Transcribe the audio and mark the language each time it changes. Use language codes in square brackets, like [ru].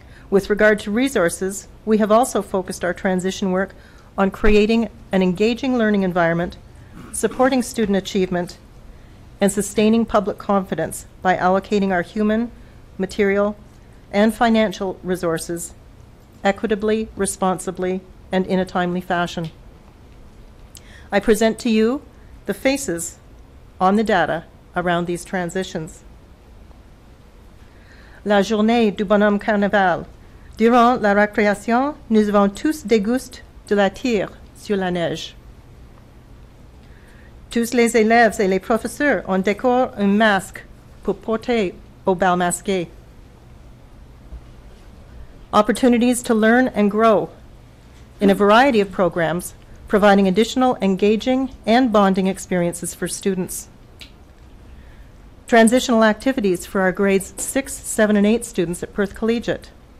[en] With regard to resources, we have also focused our transition work on creating an engaging learning environment, supporting student achievement, and sustaining public confidence by allocating our human, material, and financial resources equitably, responsibly, and in a timely fashion. I present to you the faces on the data around these transitions. [fr] La journée du bonhomme carnaval. Durant la récréation, nous avons tous dégusté de la tire sur la neige. Tous les élèves et les professeurs ont décoré un masque pour porter au bal masqué. [en] Opportunities to learn and grow in a variety of programs, providing additional engaging and bonding experiences for students. Transitional activities for our grades 6, 7, and 8 students at Perth Collegiate.